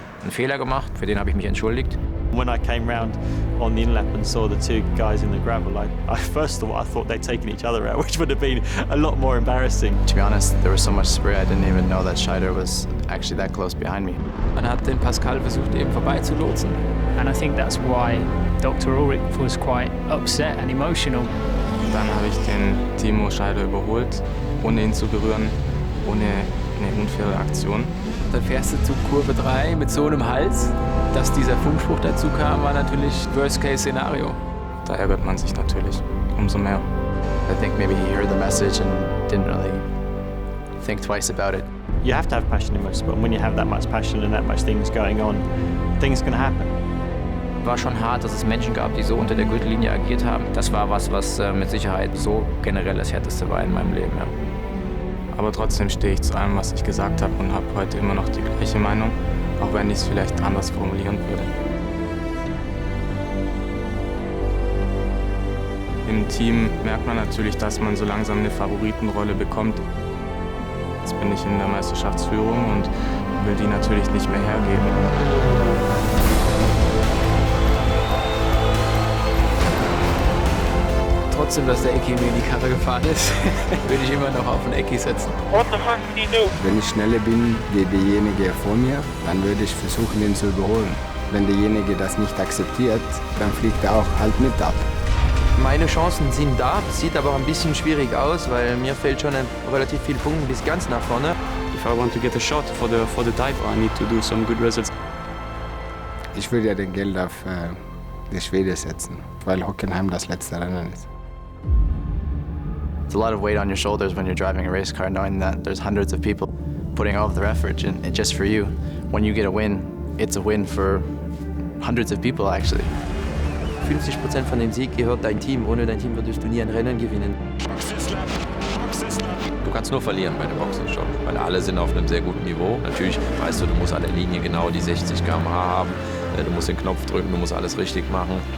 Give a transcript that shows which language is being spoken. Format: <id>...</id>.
<de>Fehler gemacht, für den habe ich mich entschuldigt.</de> <en>When I came round on the inlap and saw the two guys in the gravel, I first thought they'd taken each other out, which would have been a lot more embarrassing. To be honest, there was so much spray I didn't even know that Scheider was actually that close behind me.</en> <de>Man hat den Pascal versucht eben vorbeizulotsen.</de> <en>And I think that's why Dr. Ulrich was quite upset and emotional.</en> <de>Dann habe ich den Timo Scheider überholt, ohne ihn zu berühren, ohne eine unfaire Aktion. Dann fährst du zu Kurve 3 mit so einem Hals. Dass dieser Funkspruch dazu kam, war natürlich Worst-Case-Szenario. Da ärgert man sich natürlich umso mehr.</de> <en>I think maybe he heard the message and didn't really think twice about it. You have to have passion in motorsport, and when you have that much passion and that much things going on, things can happen.</en> <de>War schon hart, dass es Menschen gab, die so unter der Gürtellinie agiert haben. Das war was mit Sicherheit so generell das Härteste war in meinem Leben. Ja. Aber trotzdem stehe ich zu allem, was ich gesagt habe und habe heute immer noch die gleiche Meinung, auch wenn ich es vielleicht anders formulieren würde. Im Team merkt man natürlich, dass man so langsam eine Favoritenrolle bekommt. Jetzt bin ich in der Meisterschaftsführung und will die natürlich nicht mehr hergeben. Trotzdem, dass der Ecki mir in die Karre gefahren ist, würde ich immer noch auf den Ecki setzen. Wenn ich schneller bin wie derjenige vor mir, dann würde ich versuchen, ihn zu überholen. Wenn derjenige das nicht akzeptiert, dann fliegt er auch halt mit ab. Meine Chancen sind da, sieht aber auch ein bisschen schwierig aus, weil mir fehlt schon relativ viele Punkte bis ganz nach vorne.</de> <en>If I want to get a shot for the type, I need to do some good results.</en> <de>Ich würde ja den Geld auf die Schwede setzen, weil Hockenheim das letzte Rennen ist.</de> <en>It's a lot of weight on your shoulders when you're driving a race car, knowing that there's hundreds of people putting all of their effort in just for you. When you get a win, it's a win for hundreds of people actually.</en> <de>50% von dem Sieg gehört dein Team. Ohne dein Team würdest du nie ein Rennen gewinnen. Du kannst nur verlieren bei dem Boxenstopp, weil alle sind auf einem sehr guten Niveau. Natürlich weißt du, du musst an der Linie genau die 60 km/h haben. Du musst den Knopf drücken, du musst alles richtig machen.</de>